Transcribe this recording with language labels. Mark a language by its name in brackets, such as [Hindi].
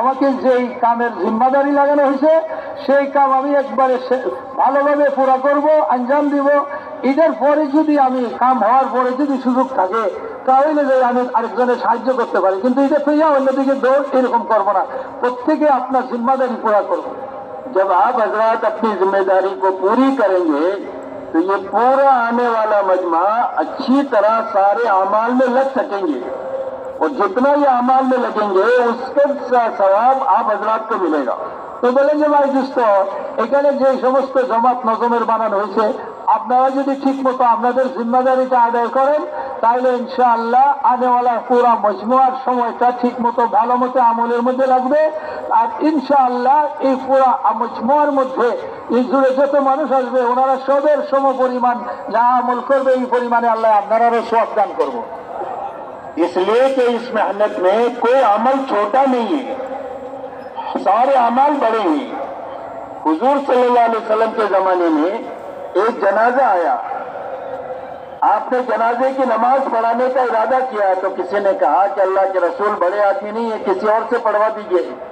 [Bangla] আমাকে যেই কামের জিম্মাদারি লাগানো হয়েছে সেই কাম আমি একবারে ভালোভাবে পুরা করব, আঞ্জাম দিব। এটার পরে যদি আমি কাম হওয়ার পরে যদি সুযোগ থাকে তাহলে যে আমি আরেকজনের সাহায্য করতে পারি, কিন্তু এটা তো অন্যদিকে দৌড় এরকম করবো না, প্রত্যেকে আপনার জিম্মাদারি পুরা করবো। [Hindi] जब आप हजरात अपनी जिम्मेदारी को पूरी करेंगे तो ये पूरा आने वाला मजमा अच्छी तरह सारे अमाल में लग सकेंगे, और जितना ये अमाल में लगेंगे उसका सवाब आप हजरात को मिलेगा। [Bangla] তো বলেন যে ভাই দোস্ত, এখানে যে সমস্ত জমাত নজমের বানানো হয়েছে, আপনারা যদি ঠিক মতো আপনাদের জিম্মাদারিটা আদায় করেন তাহলে ইনশাআল্লাহ আনেওয়ালা পুরা মজমুয়ার সময়টা ঠিক মতো ভালো মতো আমলের মধ্যে লাগবে। আর ইনশাআল্লাহ এই পুরা মজমুয়ার মধ্যে এই জুড়ে যত মানুষ আসবে ওনারা সবের সম পরিমাণ যা আমল করবে এই পরিমাণে আল্লাহ আপনারাও সওয়াব দান করব। [Hindi] इसलिए कि इस मेहनत में कोई अमल छोटा नहीं है, सारे अमाल बड़े हैं। हुजूर सल्लल्लाहु अलैहि वसल्लम के जमाने में एक जनाजा आया, आपने जनाजे की नमाज पढ़ाने का इरादा किया तो किसी ने कहा कि अल्लाह के रसूल बड़े आदमी नहीं है, किसी और से पढ़वा दीजिए।